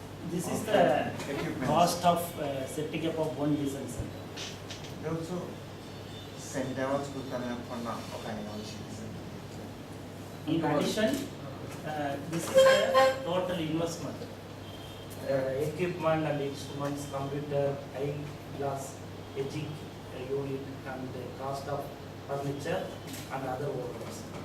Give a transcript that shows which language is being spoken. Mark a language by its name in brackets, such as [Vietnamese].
[English] This is the cost of setting up of one vision center. [Japanese] 両つセンターを作るためのこんなお金が欲しいです。 [English] In addition, this is the total investment. Equipment and instruments, computer, eye glass, etching unit, and the cost of furniture and other workers.